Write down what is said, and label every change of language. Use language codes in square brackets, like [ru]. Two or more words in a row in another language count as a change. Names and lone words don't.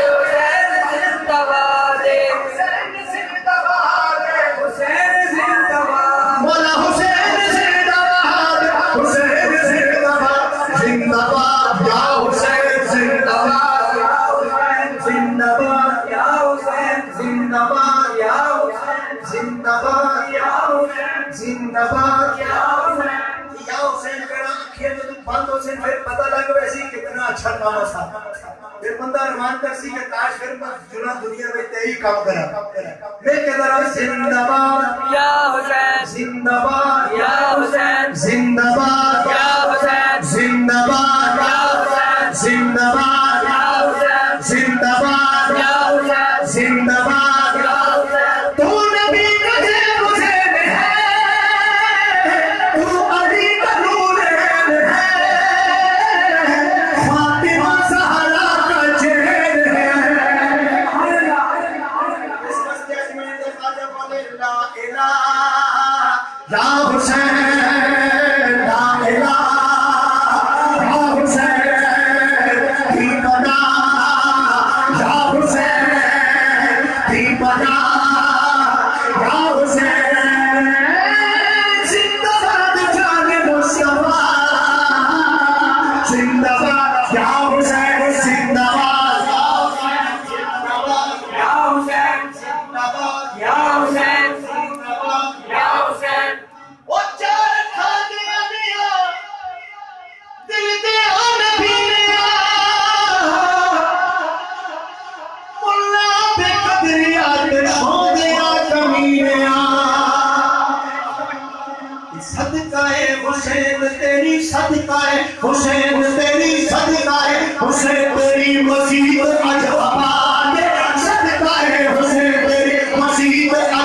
[ur] حسین زندہ باد حسین زندہ باد مولا حسین زندہ باد حسین زندہ باد زندہ باد یا حسین زندہ باد زندہ باد یا حسین زندہ باد یا حسین زندہ باد یا حسین زندہ باد یا حسین [skr] کہنا آنکھیں تو بند ہو سے پھر پتہ لگ ویسی کتنا اچھا کام تھا پھر بندہ ارمان کر سی کہ کاش پھر جنا دنیا میں تیہی کام کرا [ur] میں کہتا رہا زندہ باد یا حسین زندہ باد یا حسین زندہ باد یا حسین زندہ باد زندہ باد زندہ باد زندہ باد تو نبی کا حسین ہے تو علی کا نور ہے فاطمہ زہرا کا چہر ہے اس مسجد میں خواجہ بولے [ar] لا الہ [ur] یا حسین [ar] لا الہ [ur] یا حسین ہی بنا یا حسین ہی بنا یا حسین زندہ باد جان مصطفیٰ زندہ باد یا حسین زندہ باد یا حسین زندہ باد یا حسین زندہ باد یا حسین [pa] او چار کھانے آنیا دل دے آن بھیلیا ملا بے قدریات شوندیا کمینیا صدقہ حسین تیری صدقہ حسین تیری صدقہ حسین تیری مسجد اج آباد صدقہ حسین تیری مسجد